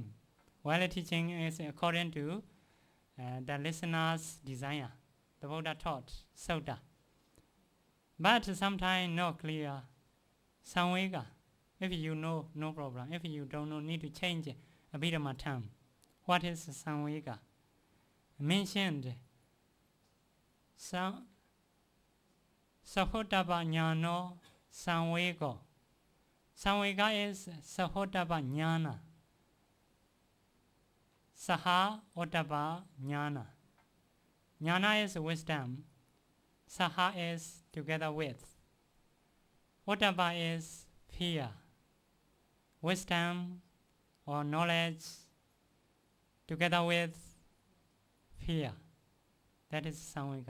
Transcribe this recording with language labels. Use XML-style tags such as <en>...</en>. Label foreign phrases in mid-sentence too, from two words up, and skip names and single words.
<en>Well teaching is according to the listener's desire. The Buddha taught Sauta. But sometimes not clear. Samvega. If you know, no problem. If you don't know, need to change Abhidhamma term. What is samvega? Mentioned</en> <pi>Sahodaba Jnano Samvego.</pi> <en>Samvega is</en> <pi>Sahodaba Jnana. Saha Ottaba Jnana.</pi> <en>Jnana is wisdom. Saha is together with. Ottaba is fear. Wisdom or knowledge together with fear. That is samvega.</en>